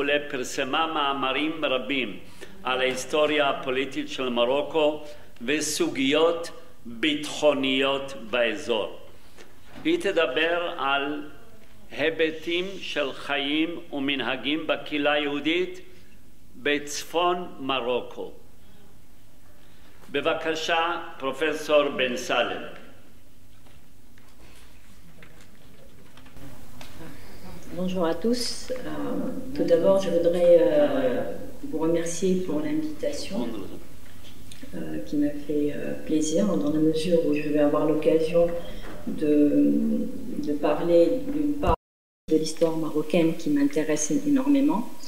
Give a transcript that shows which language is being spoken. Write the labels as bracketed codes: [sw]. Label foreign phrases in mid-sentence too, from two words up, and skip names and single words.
[he] פרסמה מאמרים רבים על ההיסטוריה הפוליטית של מרוקו וסוגיות ביטחוניות באזור. היא תדבר על היבטים של חיים ומנהגים בקהילה היהודית בצפון מרוקו. בבקשה, פרופסור בן סלם. [fr] Bonjour à tous. Tout d'abord, je voudrais vous remercier pour l'invitation qui m'a fait plaisir dans la mesure où je vais avoir l'occasion de parler d'une part de l'histoire marocaine qui m'intéresse énormément.